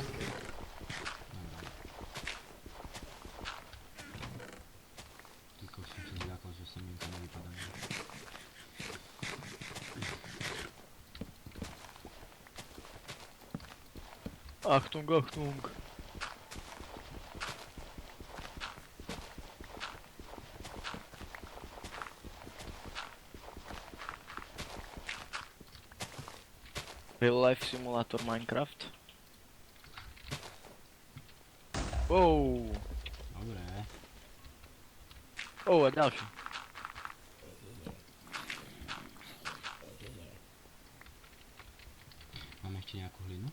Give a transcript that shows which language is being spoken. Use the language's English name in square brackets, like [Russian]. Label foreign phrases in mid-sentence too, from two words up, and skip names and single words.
[Slovak] Dobre. Tylko som sa zľakol, že semienka nevypadajú. [German] Achtung, Achtung. [English] Real life simulator Minecraft. Wow. [Slovak] Dobre. A ďalší. Máme ešte nejakú hlinu?